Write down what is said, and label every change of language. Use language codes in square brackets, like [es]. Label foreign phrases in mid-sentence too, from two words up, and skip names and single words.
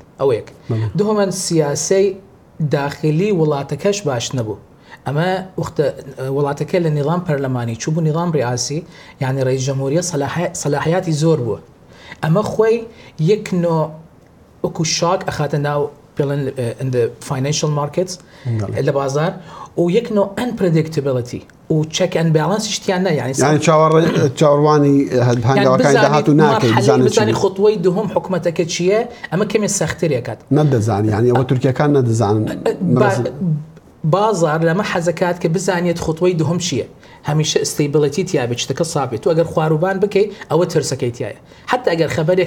[ckb] ئەو یەک دووەمەن سیاسی داخلی وڵاتەکەش باش نەبوو ئەمە وڵاتەکە لە نظام پەرلەمانی چوو بوو نظام ڕیاسی یعنی ڕئیس جەمهوریە سەلاحیاتی زۆر بووە ئەمە خۆی یەک نۆ وەکو شاک ئەخاتە ناو بڵێن [en] in the financial markets [ckb] لە بازار و یەک نۆ unpredictability و [en] check and balance [ckb] شتیان نە یعنی چاوەڕوانی هەنگاوەکانی داهات و ناکەی بزانی خۆتوەی دووهەم حکوومەتەکە چییە ئەمە کەمێ سەخترێکات نەدەزانی یعنی ئەوە تورکیەکان نەدەزانن بازار لەمە حەزەکات کە بزانێت خۆتوەی دووهەم چییە هەمیشە ئستیبڵەتی تیابێت شتەکە سابێت و ئەگەر خواروبان بکەیت ئەوە ترسەکەی تایە حتا ئەگەر خەبەرێک